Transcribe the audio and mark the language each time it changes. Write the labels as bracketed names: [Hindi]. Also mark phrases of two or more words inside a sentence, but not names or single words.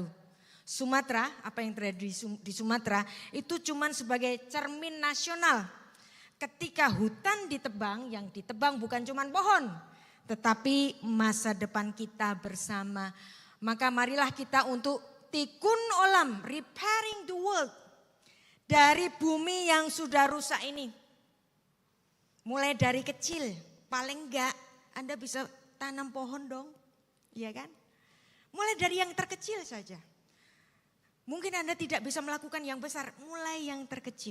[Indonesian] Sumatera, apa yang terjadi di Sumatera itu cuma sebagai cermin nasional. Ketika hutan ditebang, yang ditebang bukan cuma pohon, tetapi masa depan kita bersama. Maka marilah kita untuk [Hebrew] תיקון עולם, [English] repairing the world. [Indonesian] Dari bumi yang sudah rusak ini. Mulai dari kecil, paling enggak Anda bisa tanam pohon dong. Iya kan? Mulai dari yang terkecil saja. Mungkin Anda tidak bisa melakukan yang besar, mulai yang terkecil.